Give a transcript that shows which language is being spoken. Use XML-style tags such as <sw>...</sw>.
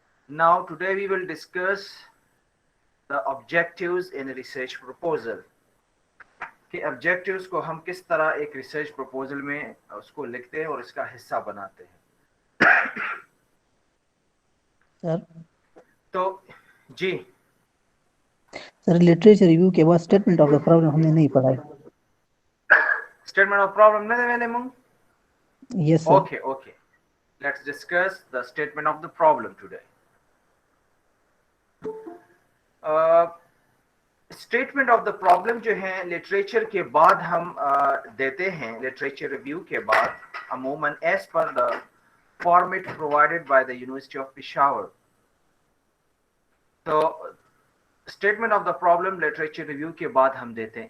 <en>now today we will discuss the objectives in research proposal,</en> <ur>کہ objectives کو ہم کس طرح ایک ریسرچ پروپوزل میں اس کو لکھتے ہیں اور اس کا حصہ بناتے ہیں. سر تو جی سر لٹریچر ریویو کے بعد اسٹیٹمنٹ آف دا پرابلم ہم نے نہیں پڑھا ہے. اسٹیٹمنٹ آف پرابلم نہیں میں نے مونگ.</ur> <en>Yes sir. Okay okay, let's discuss the statement of the problem today.</en> <ur>Statement of the problem جو ہے لٹریچر کے بعد ہم دیتے ہیں, لٹریچر ریویو کے بعد عموماً</ur> <en>As per the format provided by the university of Peshawar.</en> <ur>تو statement of the problem literature review کے بعد ہم دیتے ہیں.</ur>